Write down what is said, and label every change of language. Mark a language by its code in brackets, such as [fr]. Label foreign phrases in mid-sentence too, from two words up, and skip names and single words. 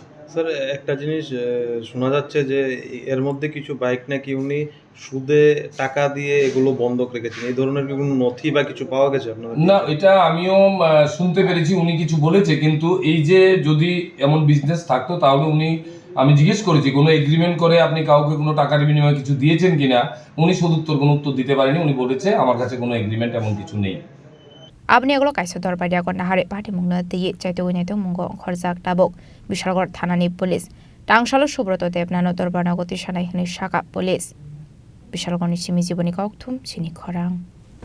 [bn] স্যার একটা জিনিস শোনা যাচ্ছে যে এর মধ্যে কিছু বাইক নাকি উনি সুদে টাকা দিয়ে এগুলো বন্ধক রেখেছেন এই ধরনের কি কোনো নথি বা কিছু পাওয়া গেছে আপনার না এটা আমিও শুনতে পেরেছি উনি কিছু বলেছে কিন্তু এই যে যদি এমন বিজনেস থাকতো তাহলে আমি জিজ্ঞেস করেছি কোনো এগ্রিমেন্ট করে আপনি কাউকে কোনো টাকার বিনিময়ে কিছু দিয়েছেন কিনা উনি কোনো উত্তর দিতে পারেনি উনি বলেছে আমার কাছে কোনো এগ্রিমেন্ট এমন কিছু নেই [trp] Abni agolo kaisa dorbai dia kon nahare party mungna tiye chaito uneto mungo khorjak tabok Bishalgor thanani police tangshalo Subrata Debnano dorbar nogoti shanai hini shaka police Bishalgor ni chimi jiboni kokthum chini khorang